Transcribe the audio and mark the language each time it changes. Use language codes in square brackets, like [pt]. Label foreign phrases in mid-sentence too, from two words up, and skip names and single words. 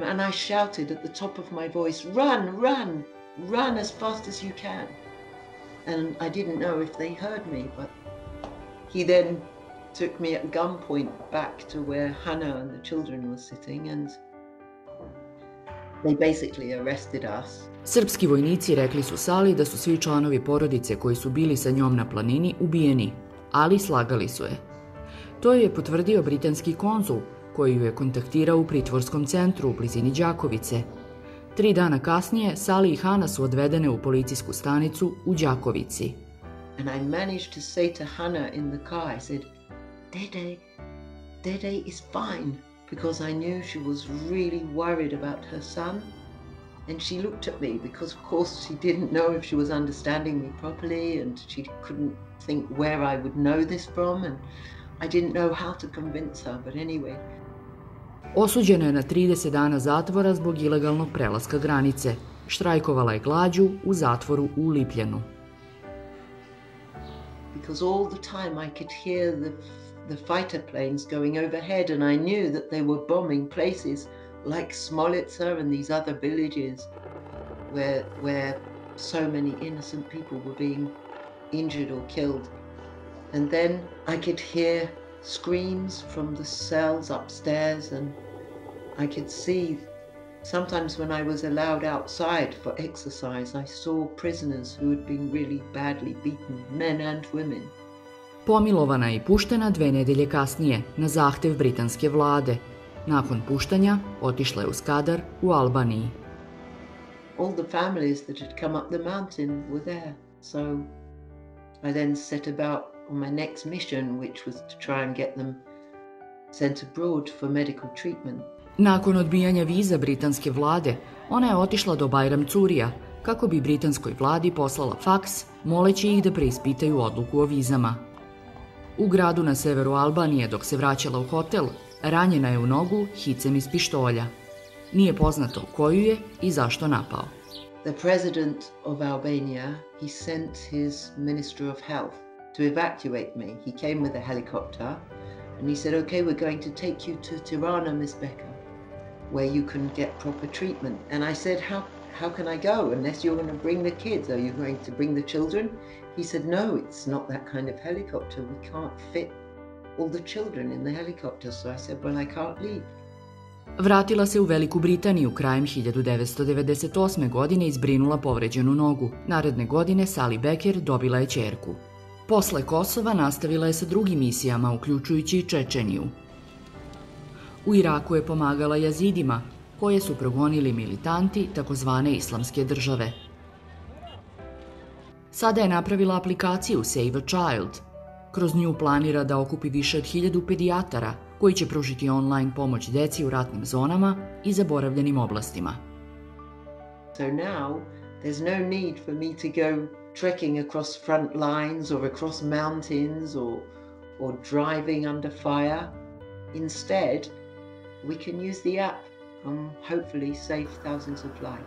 [en] And I shouted at the top of my voice, run, run, run as fast as you can. And I didn't know if they heard me, but he then took me at gunpoint back to where Hannah and the children were sitting, and they basically arrested us. [sr] Srpski vojnici rekli su Sali da su svi članovi porodice koji su bili sa njom na planini ubijeni, ali slagali su je. To je potvrdio britanski konzul, koji ju je kontaktirao u pritvorskom centru u blizini Đakovice. 3 dana kasnije, Sali i Hana su odvedene u policijsku stanicu u Đakovici. [en] And I managed to say to Hannah in the car, I said, Dede is fine, because I knew she was really worried about her son. And she looked at me because, of course, she didn't know if she was understanding me properly, and she couldn't think where I would know this from, and I didn't know how to convince her, but anyway. [sr] Osuđena je na 30 dana zatvora zbog ilegalnog prelaska granice. Štrajkovala je glađu u zatvoru u Lipljanu. [en] Because all the time I could hear the fighter planes going overhead, and I knew that they were bombing places like Smolitsa and these other villages where so many innocent people were being injured or killed. And then I could hear screams from the cells upstairs, and I could see sometimes when I was allowed outside for exercise, I saw prisoners who had been really badly beaten, men and women. [sr] Pomilovana je i puštena 2 nedelje kasnije na zahtev britanske vlade. Nakon puštanja otišla je u Skadar u Albaniji. [en] All the families that had come up the mountain were there, so I then set about on my next mission, which was to try and get them sent abroad for medical treatment. [sr] Nakon odbijanja viza britanske vlade, ona je otišla do Bajram Curija kako bi britanskoj vladi poslala faks moleći ih da preispitaju odluku o vizama. U gradu na severu Albanije, dok se vraćala u hotel, ranjena je u nogu hicem iz pištolja. Nije poznato ko ju je i zašto napao. [en] The president of Albania, he sent his minister of health to evacuate me. He came with a helicopter and he said, okay, we're going to take you to Tirana, Miss Becker, where you can get proper treatment. And I said, how can I go unless you're going to bring the kids? Are you going to bring the children? He said, no, it's not that kind of helicopter. We can't fit all the children in the helicopter. So I said, well, I can't leave. [sr] Vratila se u Veliku Britaniju krajem 1998. godine i zbrinula povređenu nogu. Naredne godine Sali Beker dobila je ćerku. Posle Kosova nastavila je sa drugim misijama, uključujući i Čečeniju. U Iraku je pomagala jazidima, koje su progonili militanti takozvane islamske države. Sada je napravila aplikaciju Save a Child. Kroz nju planira da okupi više od 1000 pedijatara koji će pružiti online pomoć deci u ratnim zonama i zaboravljenim oblastima. [en] So now there's no need for me to go trekking across front lines or across mountains or driving under fire. Instead, we can use the app and hopefully save thousands of lives.